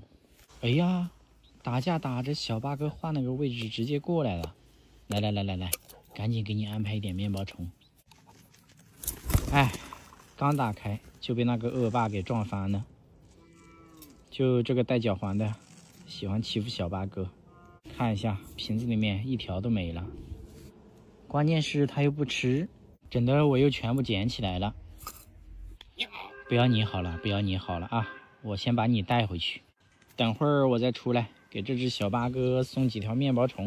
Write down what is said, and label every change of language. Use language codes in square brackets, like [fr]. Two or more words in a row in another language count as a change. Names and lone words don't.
[zh] 哎呀，打架打着，小八哥換了個位置直接過來了。來，趕緊給你安排一點面包蟲。哎，剛打開就被那個惡霸給撞翻了。就這個帶腳環的，喜歡欺負小八哥。看一下瓶子裡面1條都沒了，關鍵是他又不吃，整的我又全部撿起來了。不要你好了，不要你好了啊！我先把你帶回去，等會兒我再出來給這只小八哥送幾條面包蟲。